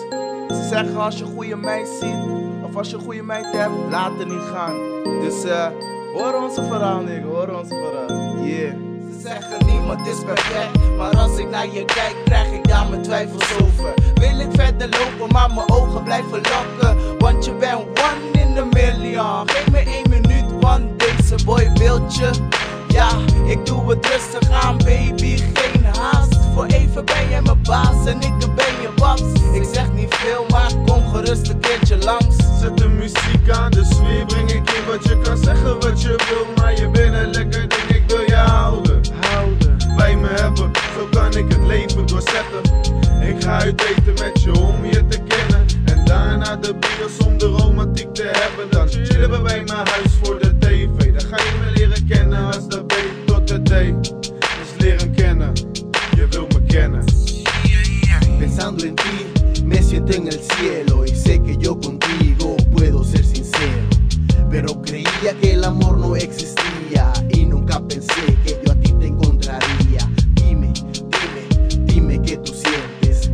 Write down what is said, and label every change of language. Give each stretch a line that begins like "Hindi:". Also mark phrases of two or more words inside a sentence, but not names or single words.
Dutch: Ze zeggen als je een goede meid ziet, of als je een goede meid hebt, laat het niet gaan. Dus hoor onze verhaal, nigga, hoor onze verhaal. Yeah. Ze zeggen niemand is perfect, maar als ik naar je kijk, krijg ik daar mijn twijfels over. Wil ik verder lopen, maar mijn ogen blijven lokken.
English: Want je bent one in a million.
Dutch: Geef me 1 minuut, want deze boy wilt je. Ja, ik doe het rustig aan, baby, geen haast. Voor even ben jij mijn baas en ik ben je paps. Ik zeg niet veel, maar kom gerust een keertje langs. Zet de muziek aan, de sfeer breng ik in. Wat je kan zeggen wat je wil, maar je bent een lekker ding, ik wil je houden. Bij me hebben, zo kan ik het leven doorzetten. Ik ga uit eten met je om je te kennen. En daarna de bios om de romantiek te hebben. Dan chillen we bij mijn huis voor de tv. Dan ga je me leren kennen als de B tot de D. Dus leren kennen, je wil me kennen.
Spanish: Pensando en ti, me siento en el cielo y sé que yo contigo puedo ser sincero. Pero creía que el amor no existía y nunca pensé que yo a ti te encontraría. Dime, dime, dime qué tú sientes.